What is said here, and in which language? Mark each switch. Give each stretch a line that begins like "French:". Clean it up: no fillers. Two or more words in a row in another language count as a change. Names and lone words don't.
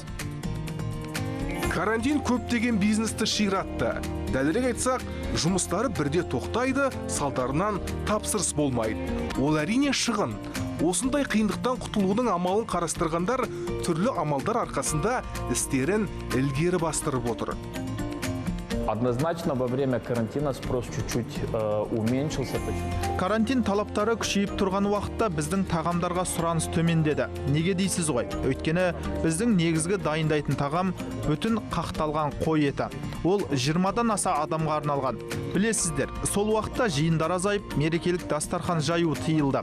Kazakh: Карантин көптеген бизнесті ширатты. Дәлірек айтсақ, жұмыстары бірде тоқтайды, салдарынан тапсырыс болмайды. Ол әрине шығын. Осындай қиындықтан құтылудың амалын қарастырғандар түрлі амалдар арқасында істерін ілгері бастырып отыр.
Russian: Однозначно, во время карантина спрос чуть-чуть уменьшился.
Kazakh: Карантин талаптары күшейіп тұрған уақытта біздің тағамдарға сұраныс төмендеді. Неге дейсіз ғой? Өйткені біздің негізгі дайындайтын тағам бүтін қақталған қой еті. Ол 20-дан аса адамға арналған. Білесіздер, сол уақытта жиындар азайып, мерекелік дастархан жаю тыйылды.